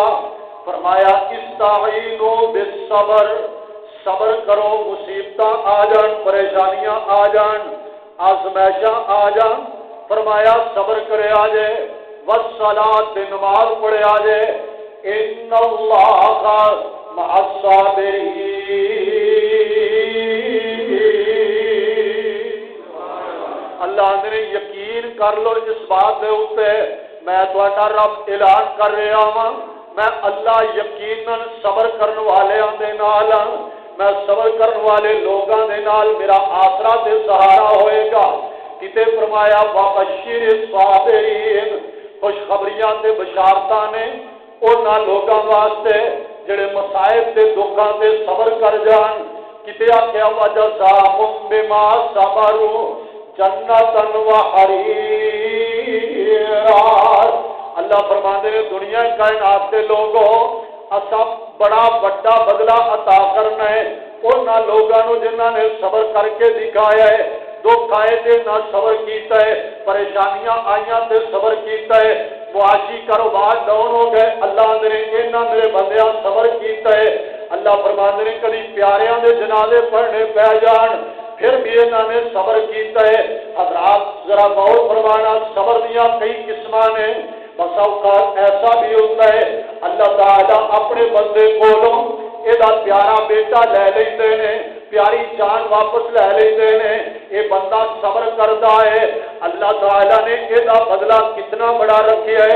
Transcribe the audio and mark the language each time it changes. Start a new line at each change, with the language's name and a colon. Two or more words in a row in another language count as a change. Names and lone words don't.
Punjabi: فرمایا
Arabic: استعینوا بالصبر،
Punjabi: صبر کرو، مصیبت آ جان، پریشانیاں آ جان، آزمائشاں آ جان، فرمایا صبر کرے آ جائے، والصلاۃ نماز پڑھے آ جائے،
Arabic: ان اللہ مع الصابرین۔
Punjabi: اللہ نے یقین کر لو اس بات دے اوتے میں تہاڈا رب اعلان کر رہا ہاں، میں اللہ یقیناً صبر کرنے والیاں دے نال، میں صبر کرنے والے لوگاں دے نال، میرا آسرا تے سہارا ہوئے گا۔ کتے فرمایا
Arabic: وبشر الصابرین،
Punjabi: خوشخبریاں تے بشارتاں نے انہاں لوگاں واسطے جڑے مصائب تے دکھاں تے صبر کر جان۔ کتے آکھیا
Arabic: وجزاہم بما صبروا جنتا وحریرا۔
Punjabi: اللہ فرماندے نے دنیا کائنات کے لوگوں اسا بڑا بڑا بدلہ عطا کرنا ہے انہاں لوگاں نو جنہاں نے صبر کر کے دکھایا ہے، دکھ آئے تے نہ صبر کیتا ہے، پریشانیاں آئیاں تے صبر کیتا ہے، معاشی کاروبار ڈاؤن ہو گئے، اللہ نے انہاں میرے بندیاں صبر کیتا ہے۔ اللہ فرماندے نے کبھی پیاریاں دے جنازے پڑھنے پہ جان پھر بھی انہاں نے صبر کیتا ہے۔ حضرات ذرا غور فرمانا، صبر دیاں کئی قسماں نے،
Urdu: بس اوقات ایسا بھی ہوتا ہے
Punjabi: اللہ تعالیٰ اپنے بندے کولوں یہ پیارا بیٹا لے لیندے نے، پیاری جان واپس لے لیندے نے،
Urdu: یہ بندہ صبر کرتا ہے،
Punjabi: اللہ تعالیٰ نے یہ بدلہ کتنا بڑا رکھا ہے۔